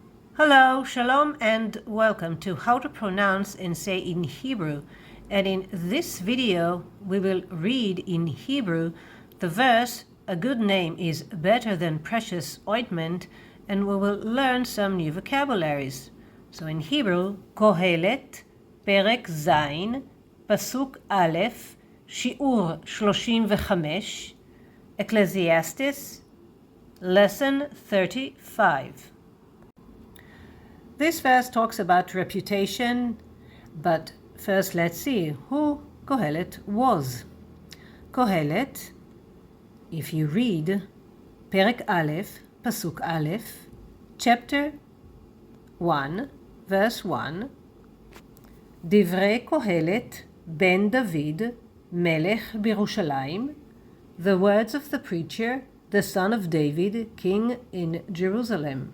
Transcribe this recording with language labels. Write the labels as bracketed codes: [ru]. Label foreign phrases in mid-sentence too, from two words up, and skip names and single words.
[en] Hello, Shalom, and welcome to How to Pronounce and Say in Hebrew. And in this video, we will read in Hebrew the verse, "A good name is better than precious ointment," and we will learn some new vocabularies. So in Hebrew, [he] קוהלת, פרק ז', פסוק א', שיעור 35, [en] Ecclesiastes, lesson 35. This verse talks about reputation, but first let's see who Kohelet was. Kohelet, if you read [he] פרק אלף, פסוק אלף, [en] chapter 1, verse 1, [he] דברי קהלת בן דוד, מלך בירושלים, [en] the words of the preacher, the son of David, king in Jerusalem.